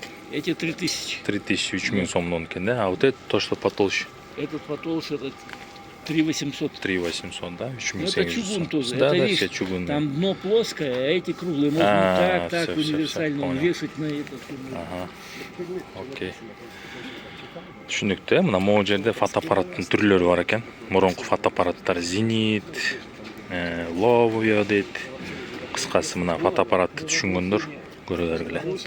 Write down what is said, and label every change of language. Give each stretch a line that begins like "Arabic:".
Russian: Эти 3000. 3000, 3000
Kyrgyz: сомдон экен,
Russian: да? А вот это то, что потолще? Этот потолще, этот 3800. 3800, да? 3700. Это чугун тоже. Да, это, да, видишь, все чугунные. там дно плоское, а эти круглые. Можно так, универсально понял. вешать на этот. Ага. Окей.
Kyrgyz: Түшүнүктүү, мына могу жерде фотоаппараттын түрлөрү бар экен. Мурунку фотоаппараттар Зенит, Ловио дейт. Кыскасы мына фотоаппаратты түшүнгөндөр көрө бергиле.